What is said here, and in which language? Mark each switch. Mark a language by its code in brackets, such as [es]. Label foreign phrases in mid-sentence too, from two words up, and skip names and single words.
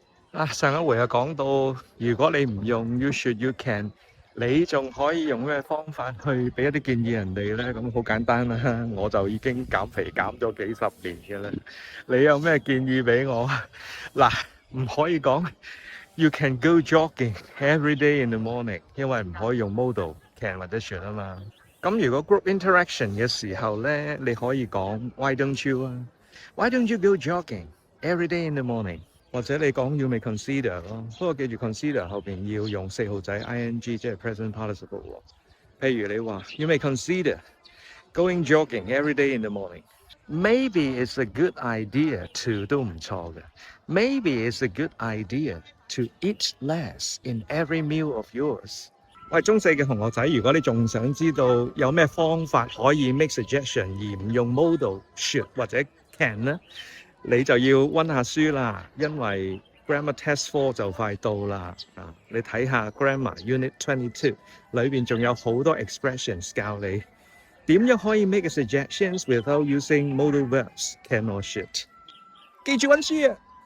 [yue] 上一回講到，如果你唔用 [en] you should you can， [yue] 你仲可以用咩方法去俾一啲建議人哋呢？咁好簡單啦，我就已經減肥減咗幾十年嘅啦。你有咩建議俾我？嗱，唔可以講 [en] you can go jogging every day in the morning， [yue] 因為唔可以用 [en] modal can [yue] 或者 should 啊嘛。咁如果 [en] group interaction [yue] 嘅時候呢，你可以講 [en] why don't you 啊？Why don't you go jogging every day in the morning？ [yue] 或者你講 [en] you may consider [yue] 咯，不過記住 consider 後邊要用四號仔 ing， 即係 [en] present participle [yue] 喎。譬如你話 [en] you may consider going jogging every day in the morning。Maybe it's a good idea to [yue] 都唔錯嘅。 [en] Maybe it's a good idea to eat less in every meal of yours。 [yue] 喂，中四嘅同學仔，如果你仲想知道有咩方法可以 [en] make suggestion [yue] 而唔用 [en] modal should [yue] 或者 can 呢？你就要溫下書啦，因為 Grammar Test 4就快到啦。你睇下 Grammar Unit 22裏邊仲有好多 expressions 教你點樣可以 [en] make a suggestions without using modal verbs can or should。 [yue] 記住溫書啊！